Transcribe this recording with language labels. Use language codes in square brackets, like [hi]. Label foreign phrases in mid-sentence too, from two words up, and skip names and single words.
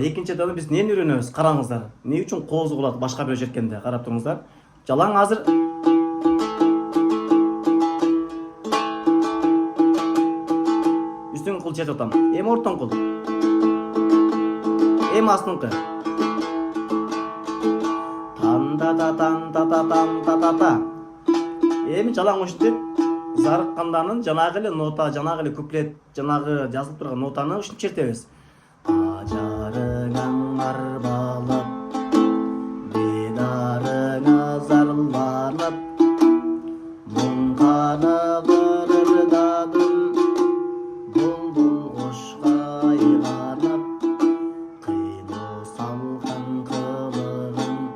[ky] Экинчи табы биз эмнени үйрөнөбүз? Караңыздар. Эмне үчүн коозу кылат башка бирөө черткенде? Карап туруңуздар. Жалаң азыр үстүн кул чертип атам. Эми ортон кул. Эми астыңкы. Тан-та-та-тан-та-та-тан-та-та-та. Эми жалаң ушинтип зарыкканданын жанагы эле нота, жанагы эле куплет, жанагы жазылып турган нотаны ушинтип чертебиз. Ажарың арбалап, дидарың азарланып, муңганы ырдадым, булбул кушка айланып, кыйноо салган кылыгың